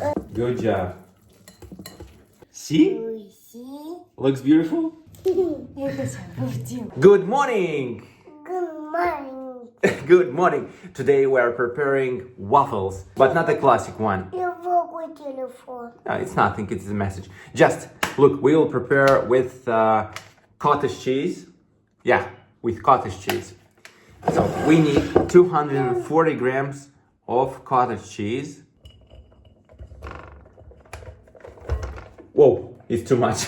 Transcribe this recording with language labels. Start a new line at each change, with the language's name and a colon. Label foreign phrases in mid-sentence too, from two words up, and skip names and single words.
English: Good job. See? Looks beautiful? Good morning! Good morning. Good morning! Today we are preparing waffles, but not a classic one.
Russian: Я могу телефон.
English: No, it's nothing, it's a message. Just, look, we will prepare with cottage cheese. Yeah, with cottage cheese. So we need 240 grams of cottage cheese. Whoa, it's too much.